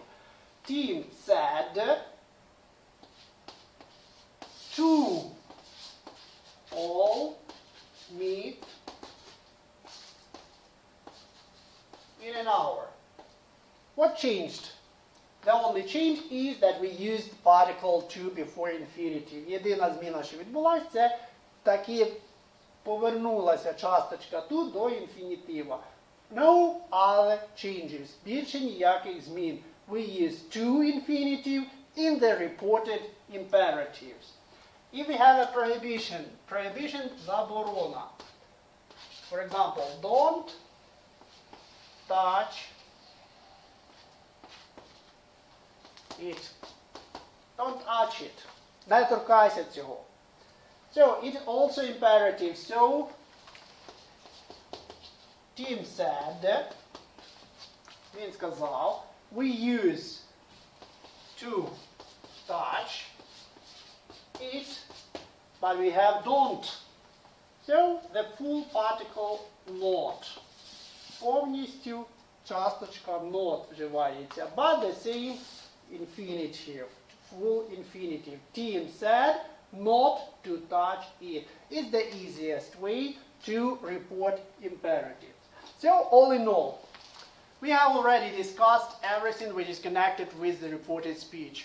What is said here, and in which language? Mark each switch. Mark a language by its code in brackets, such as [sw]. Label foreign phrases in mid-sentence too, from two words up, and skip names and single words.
[en] Tim said to all meet in an hour. What changed? The only change is that we used particle to before infinitive. [uk] Єдина зміна, що відбулася, це таки повернулася часточка to до інфінітива. [en] No other changes. [uk] Більше ніяких змін. [en] We use to infinitive in the reported imperatives. If we have a prohibition, заборона. For example, don't touch it. Don't touch it. [uk] Не торкайся цього. [en] So, it's also imperative. So, Tim said, [uk] він сказав, [en] we use to touch it, but we have don't. So, the full particle not. [uk] Повністю часточка not вживається, [en] but the same infinitive, full infinitive. Tim said not to touch it. It's the easiest way to report imperatives. So, all in all, we have already discussed everything which is connected with the reported speech.